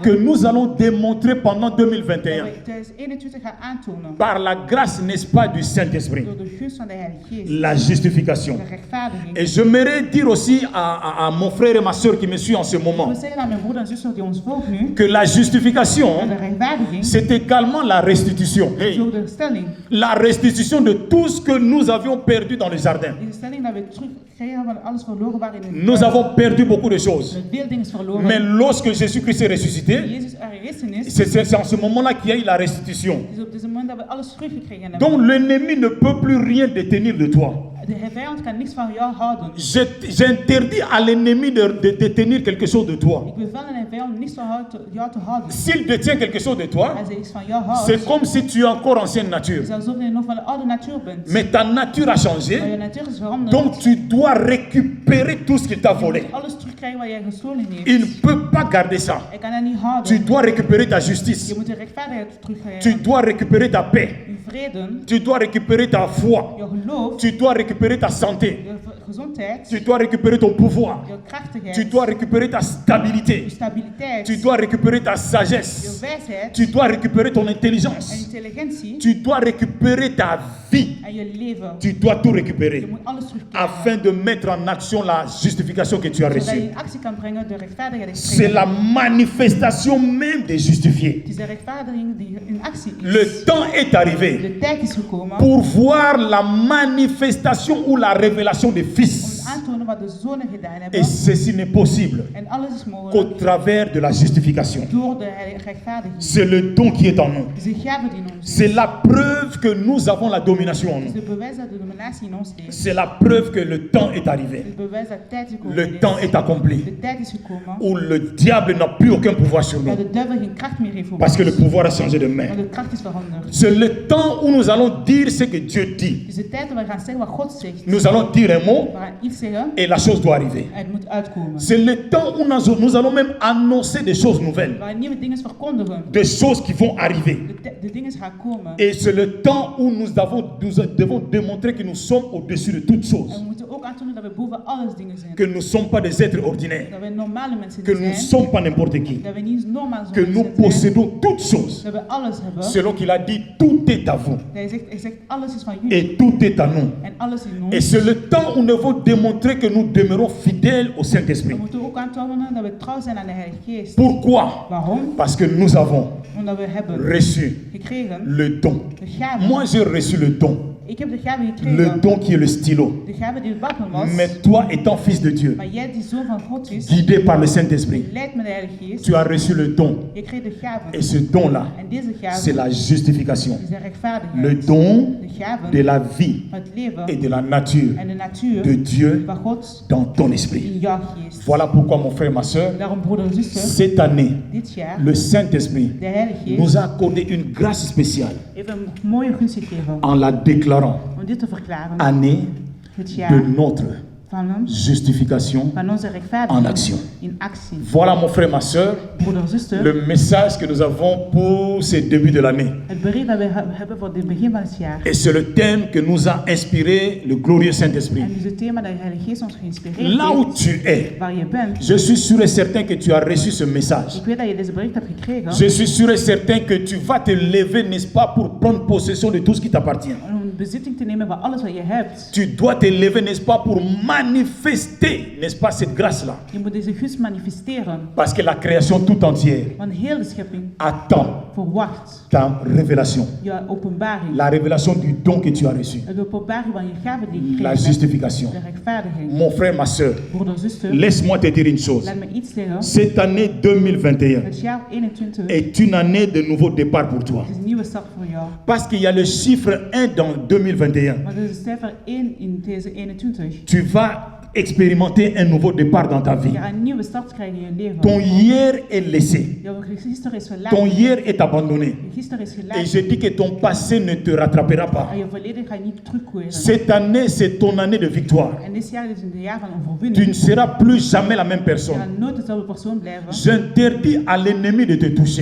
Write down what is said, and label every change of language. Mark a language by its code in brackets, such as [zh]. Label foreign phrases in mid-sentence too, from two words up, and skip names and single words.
[fr] que nous allons démontrer pendant [nl] dat 2021 we 2021 gaan aantonen. [fr] par la grâce, n'est-ce pas, du Saint-Esprit. [nl] Door de gunst van de Heilige Geest. [fr] La justification. [nl] De rechtvaardiging. [fr] Et j'aimerais dire aussi à mon frère et ma soeur qui me suivent en ce [nl] Ik [fr] moment [nl] wil zeggen aan mijn broeder en zuster die ons volgen nu. [fr] que la [nl] Dat [fr] justification, [nl] de rechtvaardiging [fr] c'est également la restitution. [nl] is Hey. ook de stelling. [fr] La restitution de tout ce que nous avions perdu dans le jardin. [nl] Deze stelling dat we terugkregen van alles verloren waren in de [fr] Nous avons perdu beaucoup de choses. [nl] met veel dingen is verloren. [fr] Mais lorsque Jésus-Christ est ressuscité, [nl] Jezus er gerezen is, [fr] c'est en ce moment-là qu'il y a eu la restitution. [nl] is op deze moment dat we alles teruggekregen hebben. [fr] Donc l'ennemi ne peut plus rien détenir de toi. [nl] De vijand kan niks van jou houden. [fr] J'interdis à l'ennemi de détenir quelque chose de toi. [nl] Ik bevel aan een vijand niks van jou te houden. [fr] S'il détient quelque chose de toi, [nl] Als hij iets van jou houdt, [fr] c'est comme si tu es encore ancienne [nl] is [fr] nature. [nl] het alsof je nog van de oude natuur bent. [fr] Mais ta nature a [nl] Maar [fr] changé, [nl] je natuur is veranderd. [fr] donc tu dois récupérer tout ce qu'il t'a volé. [nl] Je moet alles terugkrijgen wat jij gestolen heeft. [fr] Il ne peut pas garder ça. [nl] Hij kan dat niet houden. [fr] Tu dois récupérer ta justice. [nl] Je moet de rechtvaardigheid [fr] Tu [nl] terugkrijgen. [fr] dois récupérer ta paix. [nl] Je vrede, [fr] Tu dois récupérer ta foi. [nl] je geloof, [fr] Tu dois récupérer ta santé. [nl] je gezondheid, [fr] Tu dois récupérer ton pouvoir. [nl] je krachtigheid, [fr] Tu dois récupérer ta [nl] je [fr] stabilité. [nl] stabiliteit, [fr] Tu dois récupérer ta [nl] je [fr] sagesse. [nl] wijsheid [fr] Tu dois récupérer ton [nl] en [fr] intelligence. [nl] intelligentie [fr] Tu dois récupérer ta vie. [nl] en je leven. [fr] Tu dois tout [nl] Je [fr] récupérer [nl] moet alles terugkrijgen. [fr] afin de mettre en action la justification que tu as [nl] Zodat je [fr] reçue. [nl] in actie kan brengen de rechtvaardigheid die je [fr] C'est [nl] gekregen [fr] la manifestation même des justifiés. [nl] hebt. Het is de rechtvaardiging die in actie is. [fr] Le temps est arrivé [nl] De tijd is gekomen [fr] pour voir la manifestation ou la révélation des [nl] om [fr] fils. [nl] aan te tonen wat de zonen gedaan [fr] Et [nl] hebben. [fr] ceci n'est possible [nl] En alles is [fr] qu'au [nl] mogelijk [fr] travers de la justification. [nl] door de rechtvaardiging. [fr] C'est le don qui est en nous. [nl] Het is de gave die in ons [fr] C'est [nl] is. [fr] la preuve que nous avons la domination en [nl] Het is [fr] nous. [nl] de bewijs dat de dominatie in ons ligt. [fr] C'est la preuve que le temps est arrivé. [nl] Het is bewijs dat tijd gekomen [fr] Le [nl] is. [fr] temps est accompli. [nl] De tijd is gekomen [fr] Où le diable n'a plus aucun pouvoir sur nous. [nl] dat de duivel geen kracht meer heeft over [fr] Parce que le [nl] ons. [fr] pouvoir a changé de main. [nl] Want de kracht is veranderd. [fr] C'est le temps où nous allons dire ce que Dieu dit. [nl] Het is de tijd dat we gaan zeggen wat God zegt. [fr] Nous allons dire un mot [nl] We gaan iets zeggen [fr] et la chose doit arriver. [nl] en het moet uitkomen. [fr] C'est le temps où nous allons même annoncer des choses nouvelles. [nl] We gaan nieuwe dingen verkondigen. [fr] Des choses qui vont arriver. [nl] De dingen gaan komen. [fr] Et c'est le temps où nous devons démontrer que nous sommes au-dessus de toutes [nl] En [fr] choses. [nl] we moeten ook aantonen dat we boven alles dingen zijn. [fr] Que nous ne sommes pas des êtres ordinaires. [nl] Dat we normale mensen [fr] Que [nl] niet [fr] nous ne [nl] zijn. [fr] sommes pas n'importe qui. [nl] Dat we niet normaal [fr] Que [nl] zijn. [fr] nous possédons toutes choses. [nl] Dat we alles hebben. [fr] Selon qu'il a dit, tout est à vous. [nl] Hij zegt alles is van jullie. [fr] Et tout est à nous. [nl] En alles in ons. [fr] Et c'est le temps où nous devons démontrer que nous demeurons fidèles au [nl] We [fr] Saint-Esprit. [nl] moeten ook aantonen dat we trouw zijn aan de Heilige Geest. [fr] Pourquoi? [nl] Waarom? [fr] Parce que nous avons [nl] Omdat we hebben [fr] reçu [nl] gekregen [fr] le don. [nl] de gave. [fr] Moi, j'ai reçu le don. [nl] Ik heb de gave [fr] Le [nl] gekregen. [fr] don qui est le stylo. [nl] De gave die het wapen was. [fr] Mais toi, étant fils de Dieu, [nl] Maar jij die zoon van God is, [fr] guidé par le Saint-Esprit, [nl] leidt met de Heilige Geest. [fr] tu as reçu le don. [nl] Je kreeg de gave. [fr] Et ce don-là, [nl] En deze [fr] c'est [nl] gave [fr] la justification. [nl] is de rechtvaardigheid. [fr] Le don [nl] De gave [fr] de la vie [nl] van het leven [fr] et de la nature [nl] en de natuur [fr] de Dieu [nl] van God [fr] dans ton esprit. [nl] in jouw geest. [fr] Voilà pourquoi, mon frère, ma soeur, [nl] Daarom, broeder en zuster, [fr] cette année, [nl] dit jaar, [fr] le Saint-Esprit [nl] de Heilige Geest [fr] nous a accordé une grâce spéciale [nl] heeft een mooie gunst gegeven [fr] en la déclarant [nl] om dit te verklaren. [fr] année [nl] Het [fr] de [nl] jaar [fr] notre justification [nl] van onze [fr] en [nl] rechtvaardiging [fr] action. [nl] in actie. [fr] Voilà, mon frère, ma soeur, [nl] Broeder en zuster, [fr] le message que nous avons pour ce début de l'année. [nl] het bericht dat we hebben voor het begin van het jaar. [fr] Et c'est le thème que nous a inspiré le glorieux Saint-Esprit. [nl] En dit is het thema dat de Heilige Geest ons geïnspireerd [fr] Là où [nl] heeft. [fr] tu es, [nl] Waar je bent. [fr] je suis sûr et certain que tu as reçu ce message. [nl] Ik weet dat je deze bericht hebt gekregen. [fr] Je suis sûr et certain que tu vas te lever, n'est-ce pas, pour prendre possession de tout ce qui t'appartient. [nl] Om bezitting te nemen van alles wat je hebt. [fr] Tu dois te lever, n'est-ce pas, pour manifester, n'est-ce pas, cette grâce-là. [nl] Je moet deze gunst manifesteren. [fr] Parce que la création tout entière [nl] Want heel de schepping [fr] attend [nl] verwacht [fr] ta révélation. [nl] je openbaring. [fr] La révélation du don que tu as reçu. [nl] De openbaring van je gave die je [fr] La [nl] gekregen hebt. [fr] justification. [nl] De rechtvaardiging. [fr] Mon frère, ma soeur, [nl] Broeder, zuster, [fr] laisse-moi te dire une chose. [nl] laat me iets zeggen. [fr] Cette année 2021 [nl] Het jaar 21 [fr] est une année de nouveau départ pour toi. [nl] is een nieuwe start voor jou. [fr] Parce qu'il y a le chiffre 1 dans 2021. [nl] Maar er is een cijfer 1 in deze 21. [fr] Tu vas expérimenter un nouveau départ dans ta vie. [nl] Je gaat een nieuwe start krijgen in je leven. [fr] Ton hier est laissé. [nl] Jouw gisteren is [fr] Ton [nl] verlaten. [fr] hier est abandonné. [nl] Je gisteren is [fr] Et [nl] gelaten. [fr] je dis que ton passé ne te rattrapera pas. [nl] En je verleden ga je niet terugkeren. [fr] Cette année, c'est ton année de victoire. [nl] En dit jaar is een jaar van [fr] Tu [nl] overwinning. [fr] ne seras plus jamais la même [nl] Je [fr] personne. [nl] gaat nooit dezelfde persoon blijven. [fr] J'interdis à l'ennemi de te toucher.